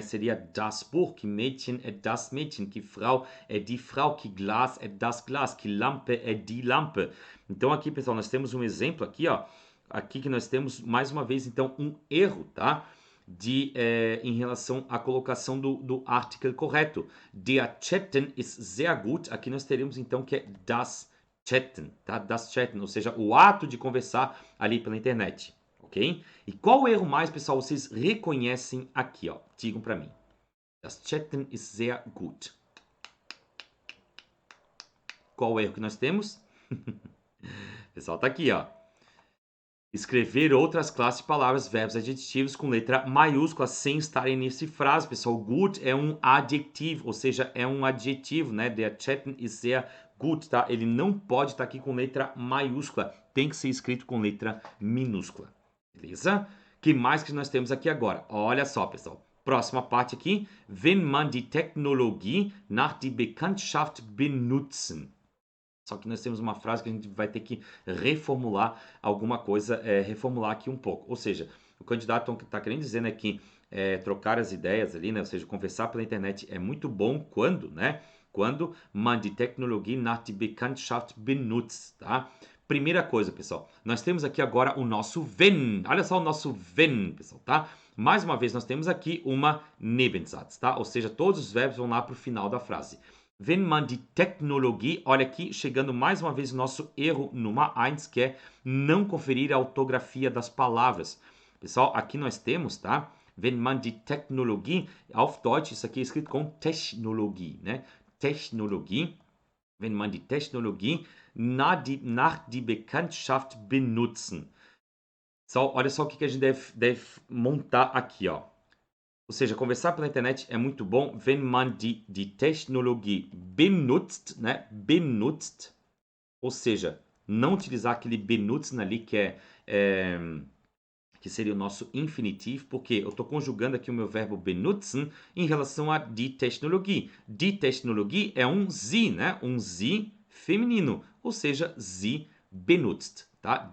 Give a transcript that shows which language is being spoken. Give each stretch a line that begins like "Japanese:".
Portuguese: Seria das Buch, que Mädchen é das Mädchen, que Frau é die Frau, que Glas é das Glas, que Lampe é die Lampe. Então aqui, pessoal, nós temos um exemplo aqui, ó. Aqui que nós temos, mais uma vez, então, um erro, tá? Em relação à colocação do article correto.
German: Der Chatten ist sehr gut.
Portuguese: Aqui nós teremos, então, que é das Chatten, tá?
German: Das Chatten,
Portuguese: ou seja, o ato de conversar ali pela internet, ok? E qual erro mais, pessoal, vocês reconhecem aqui, ó? Digam para mim.
German: Das Chatten ist sehr gut.
Portuguese: Qual o erro que nós temos? Pessoal, tá aqui, ó. Escrever outras classes de palavras, verbos, adjetivos com letra maiúscula sem estarem nesse frase, pessoal. Gut é um adjetivo, ou seja, é um adjetivo, né?
German: Der Chatten ist sehr gut,
Portuguese: tá? Ele não pode estar aqui com letra maiúscula, tem que ser escrito com letra minúscula, beleza? Que mais que nós temos aqui agora? Olha só, pessoal. Próxima parte aqui.
German: Wenn man die Technologie nach die Bekanntschaft benutzen.
Portuguese: Só que nós temos uma frase que a gente vai ter que reformular alguma coisa, reformular aqui um pouco. Ou seja, o candidato está querendo dizer, né, que trocar as ideias ali, né, ou seja, conversar pela internet é muito bom quando, né? Quando
German: man die Technologie nach die Bekanntschaft benutzt, tá?
Portuguese: Primeira coisa, pessoal, nós temos aqui agora o nosso wenn. Olha só o nosso wenn, pessoal, tá? Mais uma vez, nós temos aqui uma Nebensatz, tá? Ou seja, todos os verbos vão lá para o final da frase.
German: Wenn man die Technologie,
Portuguese: olha aqui, chegando mais uma vez o nosso erro numa 1, que é não conferir a ortografia das palavras. Pessoal, aqui nós temos, tá?
German: Wenn man die Technologie, auf Deutsch,
Portuguese: isso aqui é escrito com Technologie, né? Technologie.
German: wenn man die Technologie nach die Bekanntschaft benutzen.
Portuguese: Olha só o que a gente deve montar aqui, ó. Ou seja, conversar pela internet é muito bom,
German: wenn man die Technologie benutzt,
Portuguese: né? Benutzt, ou seja, não utilizar aquele benutzen ali que seria o nosso infinitivo, porque eu estou conjugando aqui o meu verbo benutzen em relação a die Technologie. Die Technologie é um sie, né? Um sie feminino, ou seja,
German: sie benutzt,
Portuguese: tá?